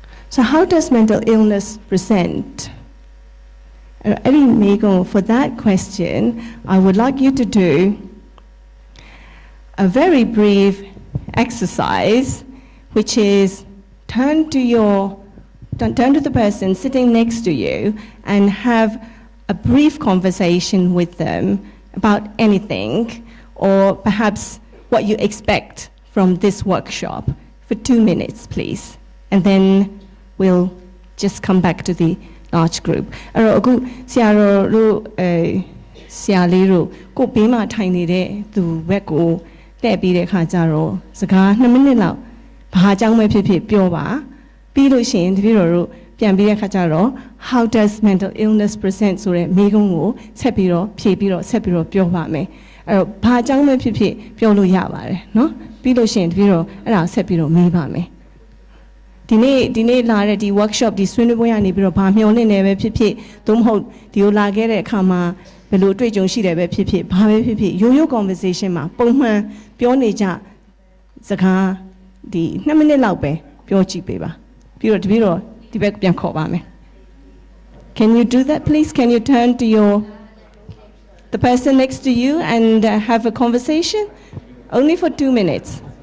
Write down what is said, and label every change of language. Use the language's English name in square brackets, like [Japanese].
[English] So how does mental illness present? For that question, I would like you to do a very brief exercise, which is turn to the person sitting next to you and have a brief conversation with them about anything, or perhaps what you expect from this workshop for 2 minutes, please. And then we'll just come back to the large group. [Burmese] အဲ့တော့အခုဆရာတော်တို့ဆရာလေးတို့ကိုဘေးမှာထိုင်နေတဲ့သူဘက်ကိုလှည့်ပြီးတဲ့ခါကျတော့စကား2မိနစ်လောက်ဘာအကြောင်းပဲဖြစ်ဖြစ်ပြောပါပြီးလို့ရှိရင်တပည့်တော်တို့ပြန်ပြီးတဲ့ခါကျတော့ [English] how does mental illness present [Burmese] ဆိုတဲ့မေးခွန်းကိုဆက်ပြီးတော့ဖြေပြီးတော့ဆက်ပြီးတော့ပြောပါမယ်အဲ့တော့ဘာအကြောင်းပဲဖြစ်ဖြစ်ပြောလို့ရပါတယ်เนาะပြီးလို့ရှိရင်တပည့်တော်အဲ့ဒါဆက်ပြီးတော့မေးပါမယ် ဒီနေ့လာတဲ့ဒီ workshop ဒီဆွေးနွေးပွဲကနေပြီးတော့ဘာမျှော်လင့်နေပဲဖြစ်ဖြစ်သို့မဟုတ်ဒီကိုလာခဲ့တဲ့အခါမှာဘယ်လိုအတွေ့အကြုံရှိတယ်ပဲဖြစ်ဖြစ်ဘာပဲဖြစ်ဖြစ်ရိုးရိုး conversation မှာပုံမှန်ပြောနေကြစကားဒီ2မိနစ်လောက်ပဲပြောကြည့်ပေးပါပြီးတော့တပည့်တော်ဒီဘက်ပြန်ခေါ်ပါမယ် [English] Can you do that please? Can you turn to the person next to you and have a conversation only for 2 minutes?